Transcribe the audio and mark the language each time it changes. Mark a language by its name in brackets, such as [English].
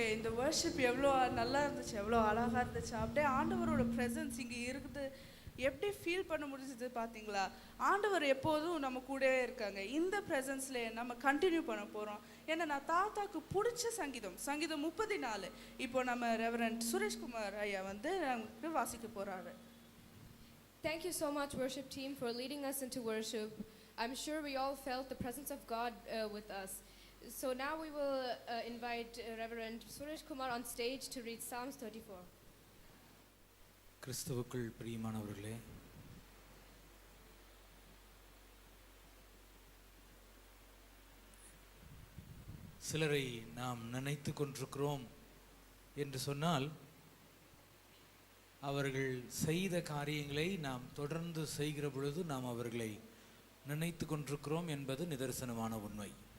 [Tamil] இந்த வர்ஷிப் எவ்வளோ நல்லா இருந்துச்சு, எவ்வளோ அழகாக இருந்துச்சு. அப்படியே ஆண்டவரோட ப்ரெசன்ஸ் இங்கே இருக்குது. எப்படி ஃபீல் பண்ண முடிஞ்சது பார்த்தீங்களா? ஆண்டவர் எப்போதும் நம்ம கூடவே இருக்காங்க. இந்த ப்ரெசன்ஸ்லேயே நம்ம கண்டினியூ பண்ண போகிறோம். ஏன்னா நான் தாத்தாக்கு பிடிச்ச சங்கீதம் 34 இப்போ நம்ம ரெவரண்ட் சுரேஷ்குமார் ஐயா வந்து நமக்கு வாசிக்க போகிறாரு. [English] Thank you so much, worship team, for leading us into worship. I'm sure we all felt the presence of God with us. So now we will invite Reverend Suresh Kumar on stage to read Psalms 34. [Tamil] கிறிஸ்துவுக்குள் பிரியமானவர்களே, சிலரை நாம் நினைத்து கொண்டிருக்கிறோம் என்று சொன்னால் அவர்கள் செய்த காரியங்களை நாம் தொடர்ந்து செய்கிற பொழுது நாம் அவர்களை நினைத்து கொண்டிருக்கிறோம் என்பது நிதர்சனமான உண்மை.